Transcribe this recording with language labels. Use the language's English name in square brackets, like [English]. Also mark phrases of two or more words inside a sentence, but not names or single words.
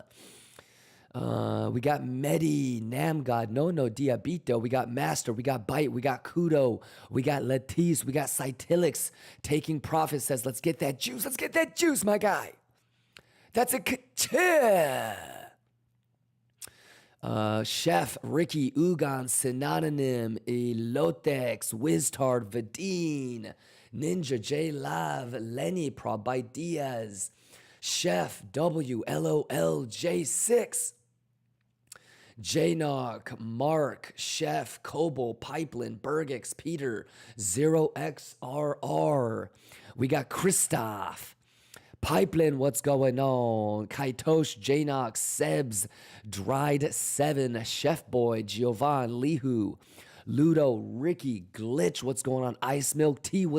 [English] We got Medi, Namgod, No Diabito, we got Master, we got Bite, we got Kudo, we got Latisse, we got Cytilix. Taking Profit says, let's get that juice, my guy. That's a Chef, Ricky, Ugan, Synonym, Elotex, Wiztard, Vadine, Ninja, J Lav, Lenny, Probite Diaz, Chef, WLOL, J6, Jnock, Mark, Chef, Kobo, Pipeline, Bergix, Peter, 0XRR. We got Christoph. Pipeline, what's going on? Kaitosh, Jnock, Sebs, Dried 7, Chef Boy, Giovanni, Lihu, Ludo, Ricky, Glitch, what's going on?